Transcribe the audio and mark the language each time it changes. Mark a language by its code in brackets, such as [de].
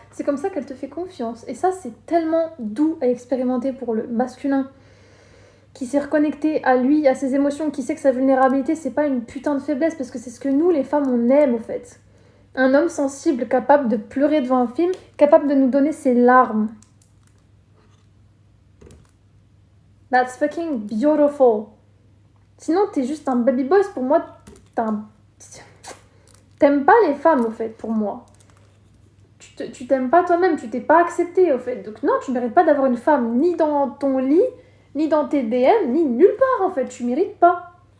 [fr] C'est comme ça qu'elle te fait confiance. Et ça, c'est tellement doux à expérimenter pour le masculin qui s'est reconnecté à lui, à ses émotions, qui sait que sa vulnérabilité, c'est pas une putain de faiblesse, parce que c'est ce que nous, les femmes, on aime, au fait. Un homme sensible, capable de pleurer devant un film, capable de nous donner ses larmes. [en] That's fucking beautiful. [fr] Sinon, t'es juste un [en] baby boy, [fr] pour moi, t'aimes pas les femmes, au fait, pour moi. Tu t'aimes pas toi-même, tu t'es pas accepté, au fait. Donc non, tu mérites pas d'avoir une femme ni dans ton lit, ni dans tes DM, ni nulle part, en fait. Tu mérites pas.